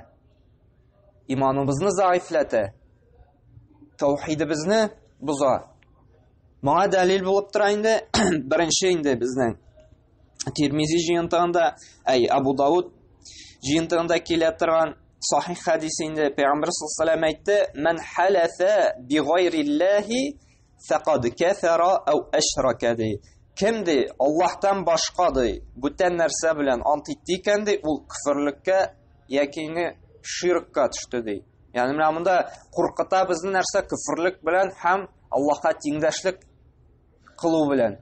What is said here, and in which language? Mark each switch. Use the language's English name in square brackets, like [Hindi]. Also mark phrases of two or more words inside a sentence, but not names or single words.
[Tatar] Иманыбызны заифләтә. Таухидыбызны боза. Моңа дәлил булып тора инде беренче инде безнең Тирмизи җыентыгында, Абу Дауд җыентыгында килә торган сахих хадис инде Пәйгамбер [Arabic] صلى الله عليه وسلم [Tatar] әйтте: [Arabic] "من حلف بغير الله فقد كفر أو أشرك" ди. [Tatar] Кем ди Аллаһтан башка ди бүтән нәрсә белән ант итте икән ди, ул күферлеккә яки ширкка төште ди. Ягъни менә монда куркыта безне нәрсә күферлек белән һәм Аллаһка тиңдәшлек кылу белән.